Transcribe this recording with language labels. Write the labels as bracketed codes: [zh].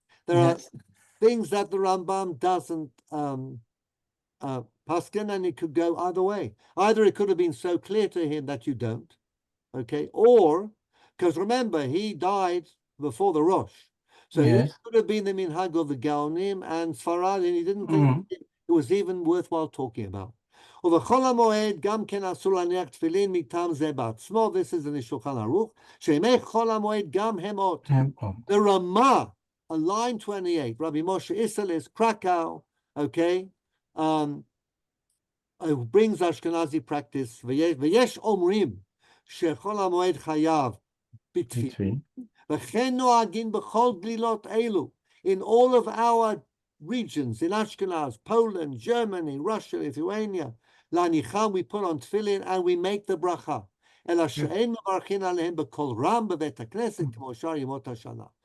[en] There are things that the Rambam doesn't paskin, and it could go either way. Either it could have been so clear to him that you don't, okay, or, because remember, he died before the Rosh. So it could have been the minhag of the Gaonim and Sfarad, and he didn't think it was even worthwhile talking about. [he] ובכל המועד גם כן אסור להניח תפילין מטעם זה בעצמו. [en] This is in the Shulchan Aruch. [he] שימי חול המועד גם הם אות. [en] The Ramah, on line 28, Rabbi Moshe Isserles, Krakow, okay, brings Ashkenazi practice. [he] ויש אומרים שחול המועד חייב בתפילין. וכן נוהגים בכל גלילות אלו. [en] In all of our regions, in Ashkenaz, Poland, Germany, Russia, Lithuania, Lanicham, we put on tefillin and we make the bracha. [he] אלא שאין מברכין עליהם בקול רם בבית הכנסת כמו שאר ימות השנה.